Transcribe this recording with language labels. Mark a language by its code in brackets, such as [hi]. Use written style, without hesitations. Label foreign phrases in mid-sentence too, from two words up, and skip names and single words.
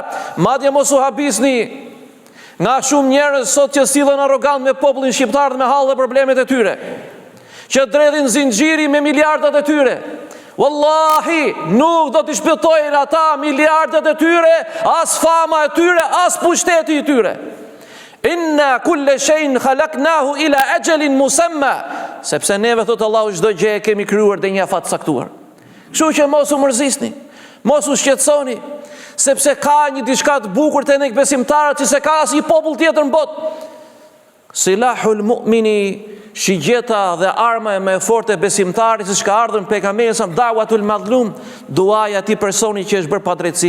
[sq] Madje mos u habisni nga shumë njerëz sot që sillen arrogant me popullin shqiptar dhe me hall dhe problemet e tyre, që dredhin zinxhiri me miliardat e tyre. Wallahi, nuk do t'i shpëtojnë ata miliardat e tyre, as fama e tyre, as pushteti i tyre. [ar] إن كل شيء خلقناه إلى أجل مسمى, [sq] sepse neve, thot Allahu, çdo gjë e kemi krijuar dhe një afat saktuar. Kështu që mos u mërzisni, mos u shqetësoni, sepse ka një diçka të bukur te ne besimtarët që se ka as një popull tjetër në botë. [ar] سلاح المؤمن, [sq] shigjeta dhe arma e më e fortë e besimtarit, siç ka ardhur pejgamberi sa [ar] دعوة المظلوم, [sq] duaja ti personi që është bërë padrejtësi.